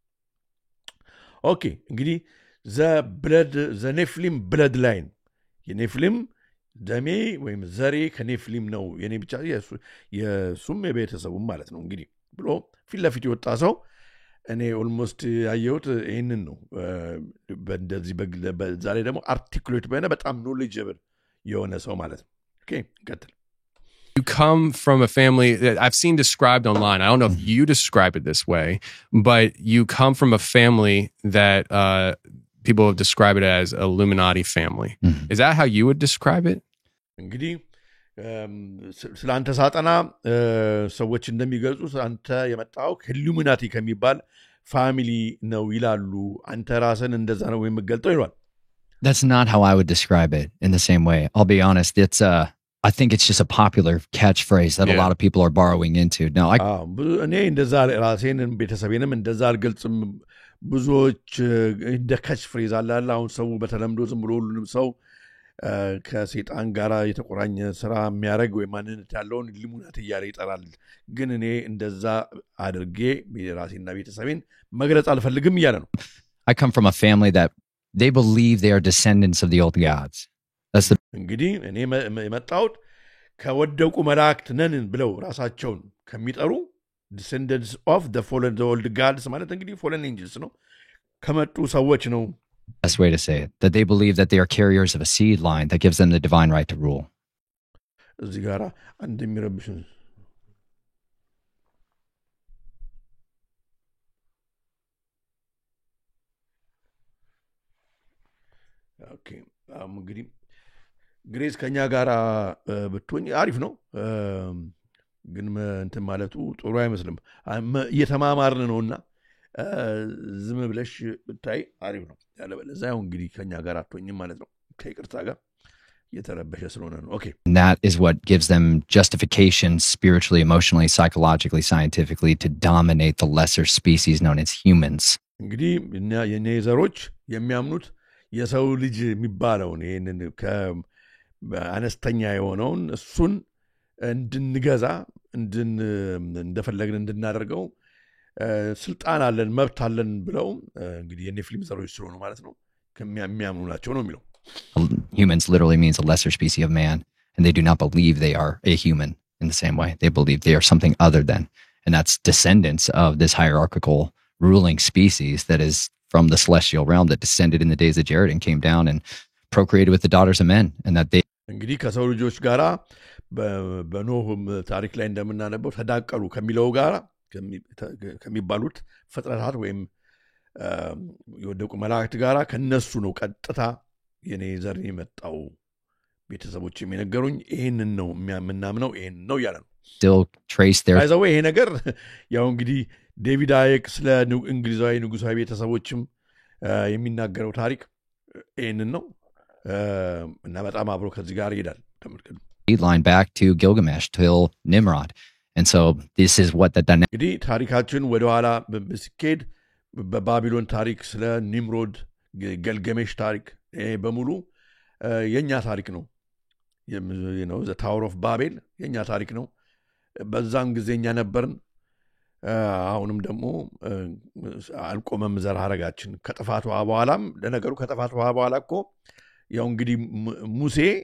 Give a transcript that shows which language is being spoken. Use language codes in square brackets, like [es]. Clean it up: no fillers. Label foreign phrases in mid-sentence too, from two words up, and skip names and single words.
[am] ኦኬ እንግዲህ [en] the Nephilim blood line [am] የኔፍሊም ደሜ ወይም ዘሬ ከኔፍሊም ነው የኔ ብቻ የሱም የቤተሰቡም ማለት ነው እንግዲህ ብሎ ፊት ለፊት የወጣ ሰው እኔ ኦልሞስት ያየሁት ይህንን ነው። በእንደዚህ በዛ ላይ ደግሞ አርቲኩሌት በሆነ በጣም ኖሌጀብል የሆነ ሰው ማለት ነው። ኦኬ እንቀጥል። [en] You come from a family that I've seen described online. I don't know if you describe it this way, but you come from a family that people have described it as a Illuminati family. Is that how you would describe it? [am] እንግዲህ ስለ አንተ ሳጠና ሰዎች እንደሚገልጹት አንተ የመጣው ከኢሉሚናቲ ከሚባል ፋሚሊ ነው ይላሉ። አንተ ራስን እንደዛ ነው የምትገልጠው ይሏል። [en] That's not how I would describe it in the same way. I'll be honest. I think it's just a popular catchphrase that a lot of people are borrowing into. No, [am] እኔ እንደዛ ራሴን ቤተሰቤንም እንደዛ አልገልጽም። ብዙዎች እንደ [en] catch phrase [am] አለ። አሁን ሰው በተለምዶ ዝም ብሎ ሁሉንም ሰው ከሰይጣን ጋር የተቆራኘ ስራ የሚያደርግ ወይ ማንነት ያለውን ኢሉሚናቲ እያለ ይጠራል። ግን እኔ እንደዛ አድርጌ ራሴና ቤተሰቤን መግለጽ አልፈልግም እያለ ነው። [en] I come from a family that they believe they are descendants of the old gods. [am] እንግዲህ እኔ የመጣሁት ከወደቁ መላእክት ነን ብለው ራሳቸውን ከሚጠሩ [en] descendants of the fallen the old gods [am] ማለት እንግዲህ [en] fallen angels [am] ነው ከመጡ ሰዎች ነው። [en] Best way to say it, that they believe that they are carriers of a seed line that gives them the divine right to rule. [am] እዚህ ጋር አንድ የሚረብሽ ኦኬ እንግዲህ ግሬስ ከኛ ጋር ብትሆኝ አሪፍ ነው። ግን እንትን ማለቱ ጥሩ አይመስልም። እየተማማርን ነውና ዝም ብለሽ ብታይ አሪፍ ነው። ያለበለዚያ ያው እንግዲህ ከኛ ጋር አትሆኝም ማለት ነው። ከይቅርታ ጋር እየተረበሸ ስለሆነ ነው። ኦኬ [en] And that is what gives them justification spiritually, emotionally, psychologically, scientifically to dominate the lesser species known as humans. [am] እንግዲህ የኔ ዘሮች የሚያምኑት የሰው ልጅ የሚባለውን ይሄንን አነስተኛ የሆነውን እሱን እንድንገዛ እንደፈለግን እንድናደርገው ስልጣን አለን መብት አለን ብለው እንግዲህ የኔፍሊም ዘሮች ስለሆኑ ማለት ነው ከሚያምኑ ናቸው ነው የሚለው። [en] Humans literally means a lesser species of man, and they do not believe they are a human in the same way. They believe they are something other than, and that's descendants of this hierarchical ruling species that is from the celestial realm that descended in the days of Jared and came down and procreated with the daughters of men, and that they [am] እንግዲህ ከሰው ልጆች ጋራ በኖህም ታሪክ ላይ እንደምናነበው ተዳቀሉ ከሚለው ጋራ ከሚባሉት ፍጥረታት ወይም የወደቁ መላእክት ጋራ ከነሱ ነው ቀጥታ የኔ ዘር የመጣው ቤተሰቦች የሚነገሩኝ ይሄንን ነው የምናምነው ይሄንን ነው ያለ ነው። [en] still trace their [am] አይዘው ይሄ ነገር ያው እንግዲህ ዴቪድ አይክ ስለ እንግሊዛዊ ንጉሳዊ ቤተሰቦችም የሚናገረው ታሪክ ይህንን ነው እና በጣም አብሮ ከዚህ ጋር ይሄዳል ተመልከቱ [en] line back to Gilgamesh till Nimrod. And so this is what the dynamic [am] እንግዲህ ታሪካችን ወደ ኋላ ሲኬድ በባቢሎን ታሪክ ስለ ኒምሮድ ገልገሜሽ ታሪክ በሙሉ የኛ ታሪክ ነው ዘ ታወር ኦፍ ባቤል የኛ ታሪክ ነው በዛን ጊዜ እኛ ነበርን አሁንም ደግሞ አልቆመም ዘር ሐረጋችን ከጥፋቱ በኋላም ለነገሩ ከጥፋቱ በኋላ እኮ ያው እንግዲህ ሙሴ